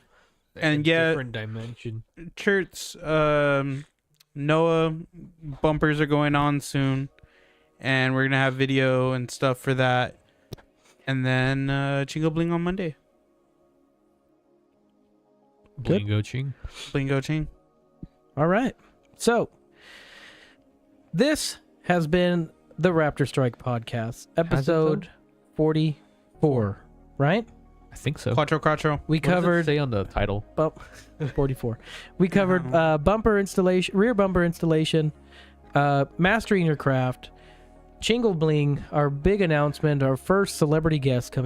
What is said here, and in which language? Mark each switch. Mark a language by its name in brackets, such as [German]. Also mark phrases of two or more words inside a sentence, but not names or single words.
[English] And yeah, different dimension. shirts. Noah bumpers are going on soon, and we're gonna have video and stuff for that. And then Chingo Bling on Monday. Good. Blingo ching. Blingo Ching. All right. So, this has been the Raptorstrike Podcast, episode 44, right? I think so. Quattro. We What does it covered say on the title. 44. We covered bumper installation, rear bumper installation, mastering your craft, Chingle Bling, our big announcement, our first celebrity guest coming